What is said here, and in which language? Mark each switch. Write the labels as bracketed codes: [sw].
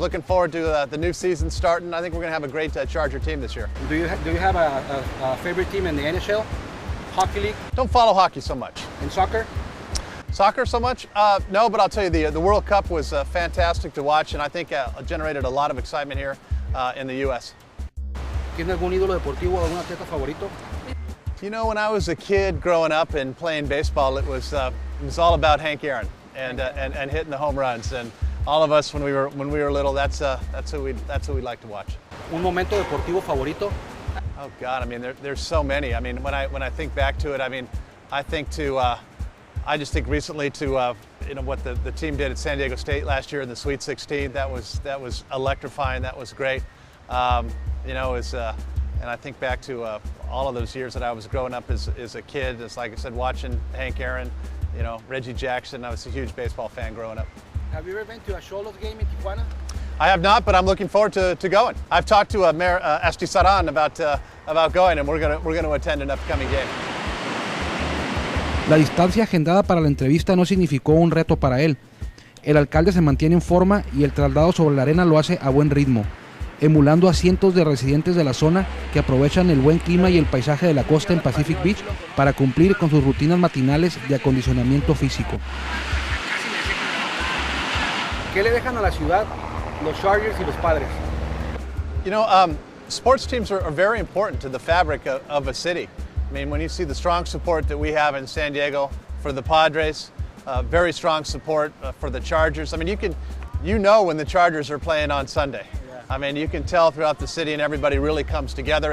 [en] Looking forward to the new season starting. I think we're going to have a great Charger team this year. Do you have a favorite team in the NHL? Hockey league? Don't follow hockey so much. In soccer? Soccer so much? No, but I'll tell you, the World Cup was fantastic to watch, and I think generated a lot of excitement here in the U.S. [es] ¿Tiene algún ídolo deportivo o algún atleta favorito? [en] You know, when I was a kid growing up and playing baseball, it was all about Hank Aaron and hitting the home runs. And all of us when we were little, that's who we like to watch. [es] Un momento deportivo favorito? [en] Oh God, I mean there's so many. I mean when I think back to it, I mean I just think recently to you know what the team did at San Diego State last year in the Sweet 16. That was electrifying. That was great. You know, and I think back to all of those years that I was growing up as a kid. It's like I said, watching Hank Aaron, you know, Reggie Jackson. I was a huge baseball fan growing up. Have you ever been to a Xolos game in Tijuana? I have not, but I'm looking forward to going. I've talked to Mayor Estisaran about going, and we're going to attend an upcoming game. [es] La distancia agendada para la entrevista no significó un reto para él. El alcalde se mantiene en forma y el traslado sobre la arena lo hace a buen ritmo, emulando a cientos de residentes de la zona que aprovechan el buen clima y el paisaje de la costa en Pacific Beach para cumplir con sus rutinas matinales de acondicionamiento físico. ¿Qué le dejan a la ciudad los Chargers y los Padres? [en] You know, sports teams are very important to the fabric of a city. I mean, when you see the strong support that we have in San Diego for the Padres, very strong support for the Chargers. I mean, you know when the Chargers are playing on Sunday. I mean, you can tell throughout the city, and everybody really comes together.